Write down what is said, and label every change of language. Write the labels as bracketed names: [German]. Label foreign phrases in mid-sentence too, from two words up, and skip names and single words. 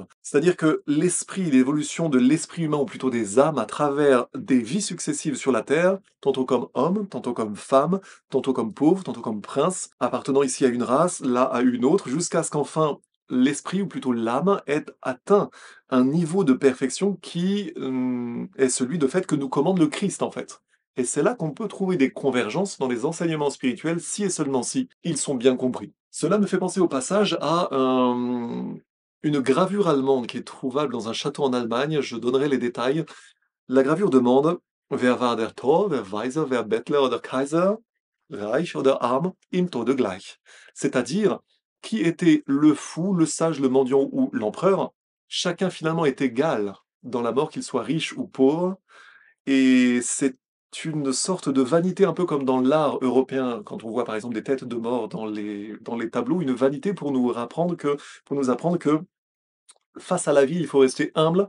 [French] C'est-à-dire que l'esprit, l'évolution de l'esprit humain, ou plutôt des âmes, à travers des vies successives sur la Terre, tantôt comme homme, tantôt comme femme, tantôt comme pauvre, tantôt comme prince, appartenant ici à une race, là à une autre, jusqu'à ce qu'enfin l'esprit, ou plutôt l'âme, ait atteint un niveau de perfection qui est celui de fait que nous commande le Christ, en fait. Et c'est là qu'on peut trouver des convergences dans les enseignements spirituels, si et seulement si ils sont bien compris. Cela me fait penser au passage à une gravure allemande qui est trouvable dans un château en Allemagne. Je donnerai les détails. La gravure demande: [German] Wer war der Tor, wer Weiser, wer Bettler oder Kaiser, reich oder arm, im Tode gleich. [French] C'est-à-dire, qui était le fou, le sage, le mendiant ou l'empereur? Chacun finalement est égal dans la mort, qu'il soit riche ou pauvre, et c'est une sorte de vanité, un peu comme dans l'art européen, quand on voit par exemple des têtes de mort dans les tableaux, une vanité pour nous apprendre que face à la vie, il faut rester humble.